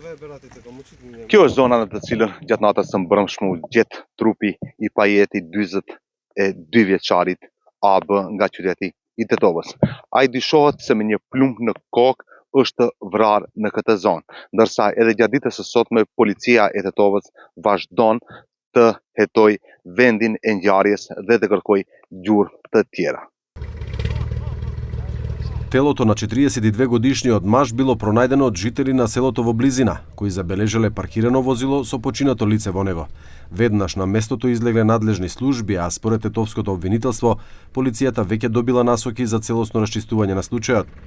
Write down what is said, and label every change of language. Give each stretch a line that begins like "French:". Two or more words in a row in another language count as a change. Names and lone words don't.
Albanian: Kjo është zona në të cilën gjatë natës së mbrëmshme u gjet trupi I pajeti 42 vjeçarit AB nga qyteti I Tetovës. Ai dyshohet se me një plumb në kokë është vrarë në këtë zonë, ndërsa edhe gjatë ditës së sotme policia e Tetovës vazhdon të hetoj vendin e ngjarjes dhe të kërkoj gjurmë të tjera.
Macedonian: Телото на 42 годишниот маж било пронајдено од жители на селото во близина, кои забележале паркирано возило со починато лице во него. Веднаш на местото излегле надлежни служби, а според тетовското обвинителство, полицијата веќе добила насоки за целосно расчистување на случајот.